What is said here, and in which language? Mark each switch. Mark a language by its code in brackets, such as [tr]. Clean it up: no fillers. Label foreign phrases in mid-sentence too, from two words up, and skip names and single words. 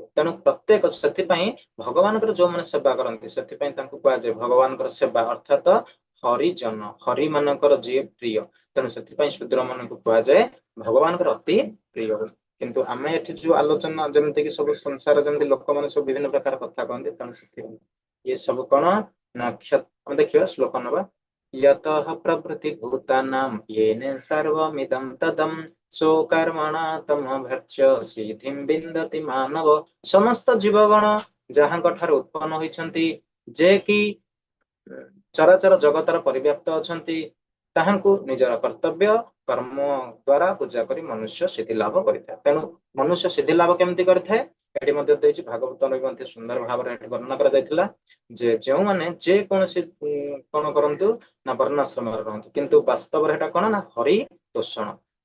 [or] ତେଣୁ ପ୍ରତ୍ୟେକ ସେଥିପାଇଁ ଭଗବାନଙ୍କର ଯୋଉମାନେ ସେବା କରନ୍ତି ସେଥିପାଇଁ ତାଙ୍କୁ କୁହାଯାଏ ଭଗବାନଙ୍କର ସେବା ଅର୍ଥାତ ହରିଜନ ହରି ମାନଙ୍କର ଯିଏ ପ୍ରିୟ। ତେଣୁ ସେଥିପାଇଁ ଶୂଦ୍ର ମାନଙ୍କୁ କୁହାଯାଏ ଭଗବାନଙ୍କର ଅତି ପ୍ରିୟ। କିନ୍ତୁ ଆମେ ଏଠି ଯୋଉ ଆଲୋଚନା ଯେମିତି କି ସବୁ ସଂସାର ଯେମିତି ଲୋକମାନେ ସବୁ ବିଭିନ୍ନ ପ୍ରକାର କଥା କହନ୍ତି ତେଣୁ ସେଥିପାଇଁ ଇଏ ସବୁ କଣ ନା ଆମେ ଦେଖିବା ଶ୍ଲୋକ ନବା [sa] यतः प्रभृति भूतानां येने सर्वमिदं तदं स्वकर्मणा तमभर्च्य सिद्धिं विन्दति मानव। [or] ସମସ୍ତ ଜୀବଗଣ ଯାହାଙ୍କ ଠାରୁ ଉତ୍ପନ୍ନ ହୋଇଛନ୍ତି ଯେ କି ଚରାଚର ଜଗତର ପରିବ୍ୟାପ୍ତ ଅଛନ୍ତି ତାହାଙ୍କୁ ନିଜର କର୍ତ୍ତବ୍ୟ କର୍ମ ଦ୍ୱାରା ପୂଜା କରି ମନୁଷ୍ୟ ସିଦ୍ଧି ଲାଭ କରିଥାଏ। ତେଣୁ ମନୁଷ୍ୟ ସିଦ୍ଧି ଲାଭ କେମିତି କରିଥାଏ ଏଠି ମଧ୍ୟ ଦେଇଛି ଭାଗବତରେ ମଧ୍ୟ ସୁନ୍ଦର ଭାବରେ ଏଠି ବର୍ଣ୍ଣନା କରାଯାଇଥିଲା ଯେ ଯେଉଁମାନେ ଯେ କୌଣସି କଣ କରନ୍ତୁ ନା ବର୍ଣ୍ଣାଶ୍ରମରେ ରହନ୍ତି କିନ୍ତୁ ବାସ୍ତବରେ ଏଟା କଣ ନା ହରି ତୋଷଣ।